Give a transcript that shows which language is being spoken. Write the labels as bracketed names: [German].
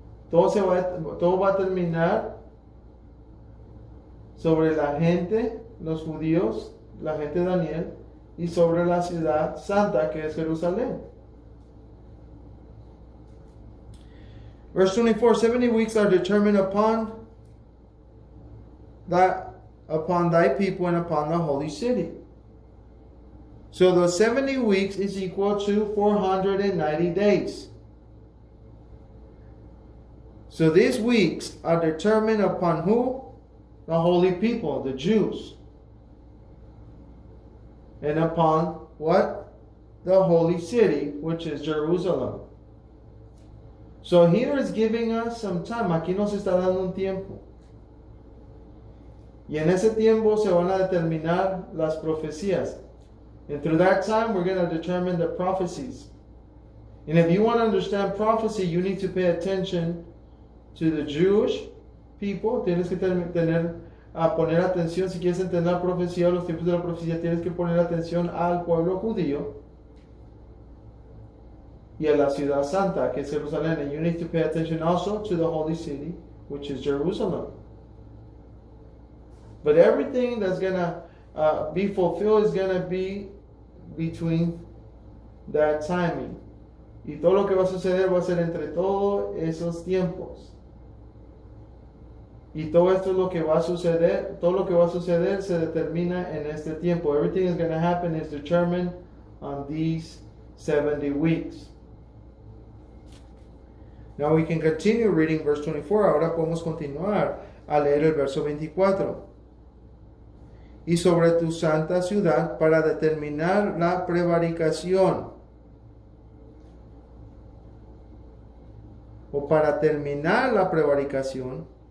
[Spanish] Todo va a terminar sobre la gente, los judíos, la gente de Daniel, y sobre la ciudad santa que es Jerusalén. [English] Verse 24, 70 weeks are determined upon thy people and upon the holy city. So the 70 weeks is equal to 490 days. So these weeks are determined upon who? The holy people, the Jews. And upon what? The holy city, which is Jerusalem. So here is giving us some time. [Spanish] Aquí nos está dando un tiempo. Y en ese tiempo se van a determinar las profecías. [English] And through that time, we're going to determine the prophecies. And if you want to understand prophecy, you need to pay attention to the Jewish people. [Spanish] Tienes que poner atención. Si quieres entender la profecía o los tiempos de la profecía, tienes que poner atención al pueblo judío y a la ciudad santa, que es Jerusalén. [English] And you need to pay attention also to the holy city, which is Jerusalem. But everything that's going to be fulfilled is going to be between that timing. [Spanish] Y todo lo que va a suceder va a ser entre todos esos tiempos. Y todo esto es lo que va a suceder. Todo lo que va a suceder se determina en este tiempo. [English] Everything is going to happen is determined on these 70 weeks. Now we can continue reading verse 24. [Spanish] Ahora podemos continuar a leer el verso 24. Y sobre tu santa ciudad para determinar la prevaricación, o para terminar la prevaricación,